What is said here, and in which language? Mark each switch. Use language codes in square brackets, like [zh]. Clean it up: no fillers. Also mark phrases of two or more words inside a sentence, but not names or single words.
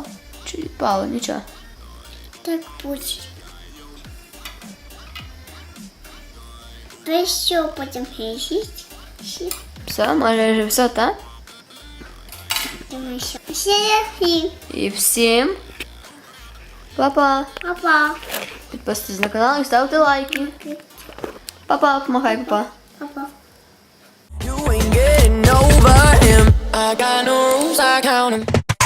[uk] Чуть відпало, нічого. Так буде. То що потім грішить? Все, може вже все, так? Думаю, що. Всі. І всім па-па. Папа. Підписуйтесь на канал і ставте лайки. Па-па, помахай, па-па. Папа. [en] You ain't getting over him. I got no rules, I count 'em.